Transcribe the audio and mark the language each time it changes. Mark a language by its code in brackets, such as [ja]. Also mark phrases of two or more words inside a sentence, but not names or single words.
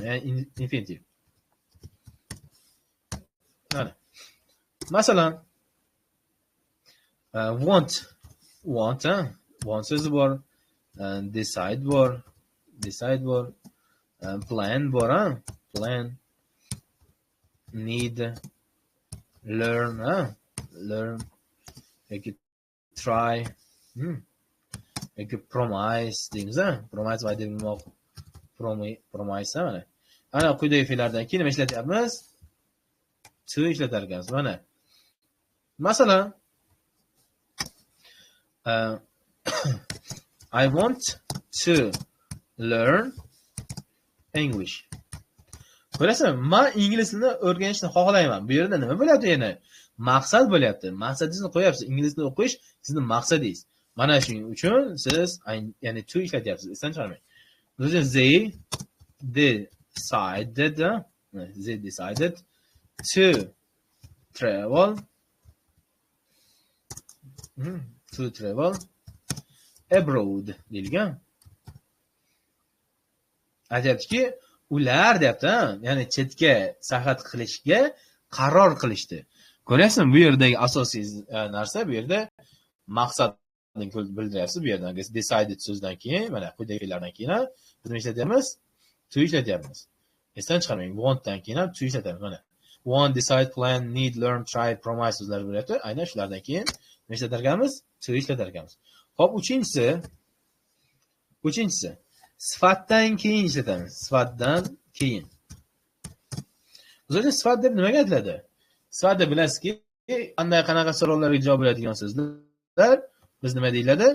[uz] Ya'ni infinitiv. Mana. Masalan, want so'zi bor. decide bor. Decide bor. Plan bor, ha? Plan. [en] Need. Learn, [uz] ha? Learn. Yoki try. Yoki promise deymiz, ha? Promise va deymoq. Promise, ha? Mana. Ana quyidagi fe'llardan keyin nima ishlatyapmiz? To ishlatar ekanmiz. Mana. Masalan, [en] I want to learn English. [uz] Ko'rasizmi? Men ingliz tilini o'rganishni xohlayman. Bu yerda nima bo'lyapti yana? Maqsad bo'lyapti. Maqsadingizni qo'yapsiz. Ingliz tilini o'qish sizning maqsadingiz. Mana shuning uchun siz ya'ni to ishlatyapsiz. Esdan chiqarmang. O'zi [en] they decided to travel abroad [uz] deyilgan. Aytyaptiki, ular deyapti, ya'ni chetga sayohat qilishga qaror qilishdi. Ko'ryapsizmi? Bu yerdagi asosiy narsa bu yerda maqsadni bildiryapsiz. Bu yerdan decided so'zdan keyin, mana quyidagilardan keyin biz nima ishlatyapmiz? To ishlatyapmiz. Esdan chiqarmang. Want dan keyin ham to ishlatyapmiz. Mana [en] want, decide, plan, need, learn, try, promise [uz] so'zlari bo'lyapti. Aynan shulardan keyin nima ishlatar ekanmiz? To ishlatar ekanmiz. Xo'p, uchinchisi sifatdan keyin ishlatamiz. Sifatdan keyin. O'zi sifat deb nimaga aytiladi? Sifat deb bilasizki, qanday qanaqa savollarga javob beradigan so'zlar biz nima deyiladi?